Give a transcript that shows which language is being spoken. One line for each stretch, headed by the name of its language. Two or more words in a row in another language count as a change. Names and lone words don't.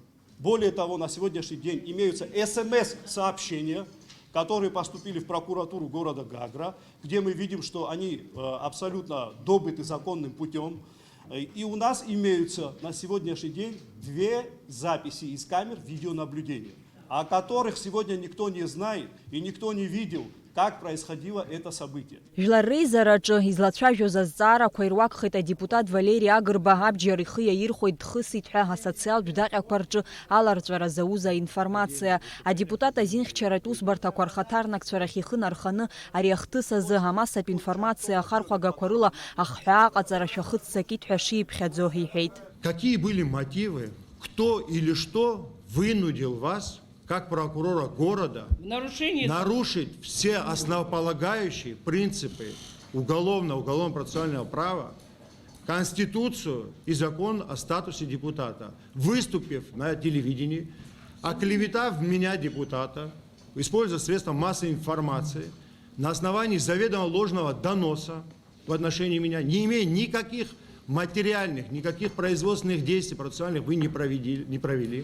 Russian: Более того, на сегодняшний день имеются СМС-сообщения, которые поступили в прокуратуру города Гагра, где мы видим, что они абсолютно добыты законным путем. И у нас имеются на сегодняшний день 2 записи из камер видеонаблюдения, о которых сегодня никто не знает и никто не видел, как происходило это событие.
Abkhazian: Жәлар Реизараҿы излацәажәоз азҵаарақәа ируакхеит адепутат Валери Агрба абџьар ихы иаирхәеит дхысит ҳәа асоциалтә даҟьақәа рҿы аларҵәара зауз аинформациа. Адепутат азинхьчаратә усбарҭақәа рхаҭарнакцәа рахь ихы нарханы ари ахҭыс азы амасатә информациа ахархәагақәа рыла ахҳәаа аҟаҵара шәахыццакит ҳәа шиԥхьаӡо иҳәеит.
Russian: Какие были мотивы, кто или что вынудил вас, как прокурора города, нарушить все основополагающие принципы уголовно-процессуального права, Конституцию и закон о статусе депутата, выступив на телевидении, оклеветав меня, депутата, используя средства массовой информации на основании заведомо ложного доноса в отношении меня, не имея никаких материальных, никаких производственных действий процессуальных вы не провели.